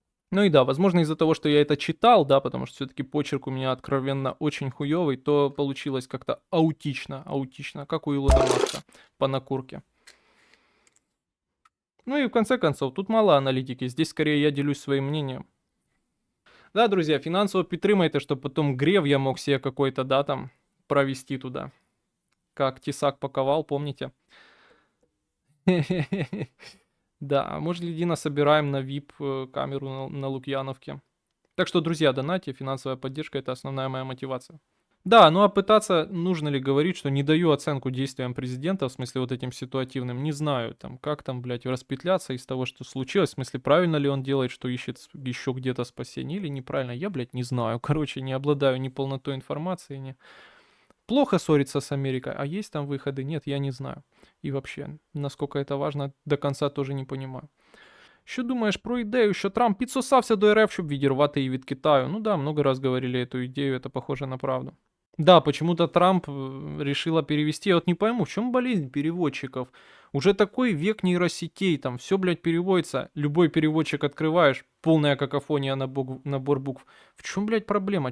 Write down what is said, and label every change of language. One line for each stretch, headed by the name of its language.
Russian: Ну и да, возможно, из-за того, что я это читал, да, потому что все-таки почерк у меня откровенно очень хуёвый, то получилось как-то аутично, как у Илона Маска по накурке. Ну и в конце концов, тут мало аналитики, здесь скорее я делюсь своим мнением. Да, друзья,
Ukrainian: фінансово підтримайте, щоб потім
Russian: грев я мог себе какой-то, да, там, провести туда. Как Тесак паковал, помните? Да, а может, Ледина собираем на VIP камеру на Лукьяновке. Так что, друзья, донатьте, финансовая поддержка — это основная моя мотивация. Да, ну а пытаться, нужно ли говорить, что не даю оценку действиям президента, в смысле вот этим ситуативным, не знаю, там, как там, блядь, распетляться из того, что случилось, в смысле, правильно ли он делает, что ищет еще где-то спасение, или неправильно, я, блядь, не знаю, короче, не обладаю ни полнотой информации, ни... Плохо ссориться с Америкой, а есть там выходы? Нет, я не знаю. И вообще, насколько это важно, до конца тоже не понимаю.
Ukrainian: Що думаєш про ідею, що Трамп підсосався до РФ, щоб відірвати її від Китаю?
Russian: Ну да, много раз говорили эту идею, это похоже на правду. Да, почему-то Трамп решила перевести. Я вот не пойму, в чем болезнь переводчиков? Уже такой век нейросетей, там все, блядь, переводится. Любой переводчик открываешь, полная какофония набор букв. В чем, блядь, проблема?